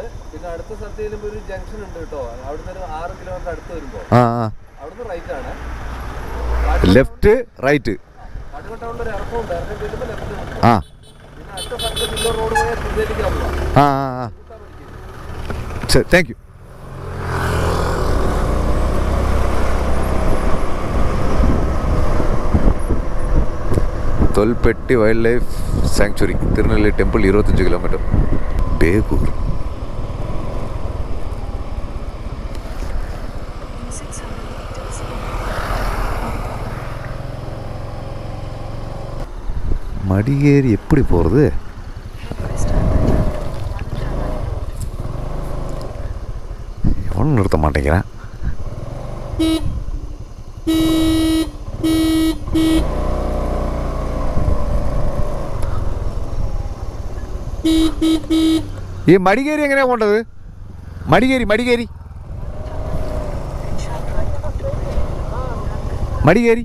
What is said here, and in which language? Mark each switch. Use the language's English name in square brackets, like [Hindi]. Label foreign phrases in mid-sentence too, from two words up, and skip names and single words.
[Malayalam] പിന്നെ അടുത്ത സ്ഥലത്ത് ചെല്ലുമ്പോൾ ഒരു ജംഗ്ഷൻ ഉണ്ട് കേട്ടോ. അവിടുന്ന് ഒരു 6 കിലോമീറ്റർ അടുത്ത് വരുമ്പോൾ അവിടുന്ന് റൈറ്റ് ആണ്. [English] left right. [Malayalam] കാട്ടുകൊട്ട ഒരു ഇറക്കമുണ്ട്. ഇറക്കം ചെല്ലുമ്പോൾ ലെഫ്റ്റ്. ആ പിന്നെ അടുത്ത സ്ഥലത്ത് പിന്നെ റോഡ് പോയാൽ തിരുനെല്ലിക്കാവുക. ആ ആ ശരി, [English] thank you. Tholpetty Wild Life Sanctuary, Tirunelveli Temple 25 kilometre. [Tamil] பேகூர். மடிகேரி எப்படி போகிறது? எவனும் நிறுத்த மாட்டேங்கிறேன். [Malayalam] ഈ മടികേരി എങ്ങനെയാ പോണ്ടത്? മടികേരി മടികേരി മടികേരി